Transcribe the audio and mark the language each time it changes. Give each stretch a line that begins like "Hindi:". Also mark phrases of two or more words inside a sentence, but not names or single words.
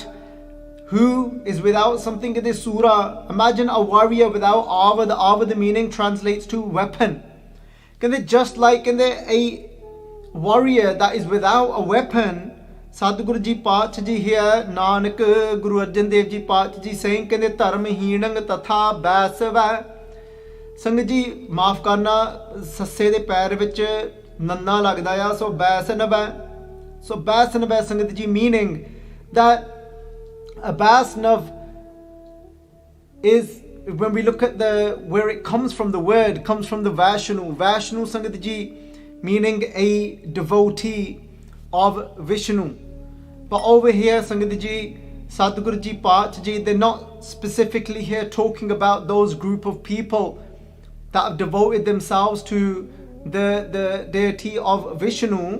English: Who is without something in the surah? Imagine a warrior without avad. Avad meaning translates to weapon. Just like in a warrior that is without a weapon. Sadhguru Ji Path Ji here, Nanak Guru Arjun Dev Ji Path Ji saying
Punjabi: ਧਰਮ ਹੀਣੰ ਤਥਾ ਬੈਸਵ. ਸੰਗਾਜੀ ਮਾਫ਼ ਕਰਨਾ, ਸੱਸੇ ਦੇ ਪੈਰ ਵਿਚ ਨੰਨਾ ਲੱਗਦਾ ਯਾ, ਸੋ ਬੈਸਨਵ. ਸੋ ਬੈਸਨਵ
English: Sangaji meaning that a basnav is, when we look at the where it comes from, the word comes from the Vaishnu. Vaishnu Sangatji meaning a devotee of Vishnu. But over here Sangatji, Sadhguru Ji Path Ji, they're not specifically here talking about those group of people that have devoted themselves to the deity of Vishnu.